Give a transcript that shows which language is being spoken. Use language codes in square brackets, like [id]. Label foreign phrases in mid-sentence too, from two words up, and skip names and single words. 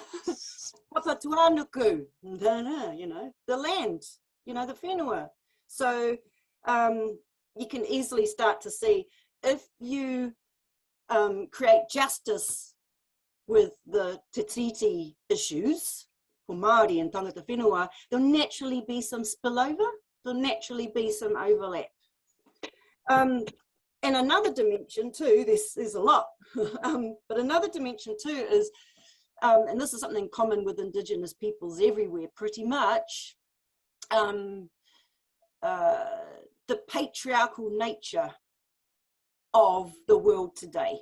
[en] Papatuanuku, you know, the land, you know, the whenua. So you can easily start to see, if you create justice with the Te Tiriti issues for Māori and [mi] tangata whenua, [en] there'll naturally be some spillover, there'll naturally be some overlap. And another dimension too, there's a lot, but another dimension too is, and this is something common with Indigenous peoples everywhere pretty much, the patriarchal nature of the world today.